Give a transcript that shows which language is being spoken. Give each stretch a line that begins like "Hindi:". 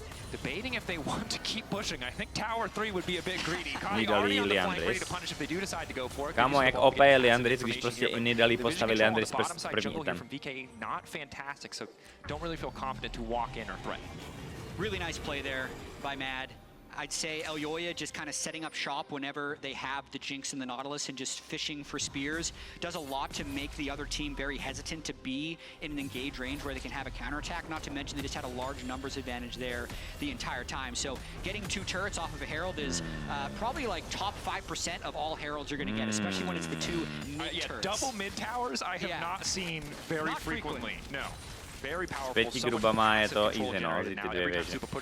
English: Debating if they want to keep pushing. I think Tower 3 would be a bit greedy.
Czech: Nidali Liandris. Kámo, jak OP je Liandris, když prostě i Nidali postaví Liandris první item.
English: Not fantastic, so don't really feel confident to walk in or threaten. Really nice play there by Mad. I'd say Elyoya just kind of setting up shop whenever they have the Jinx and the Nautilus and just fishing for spears does a lot to make the other team very hesitant to be in an engage range where they can have a counterattack, not to mention they just had a large numbers advantage there the entire time. So getting 2 turrets off of a Herald is probably like top 5% of all Heralds you're going to get, especially when it's the 2 mid turrets. Double mid towers I have not seen very frequently. No. Very powerful.
Czech: 5 grubama je to easy, no, ty dvě věže.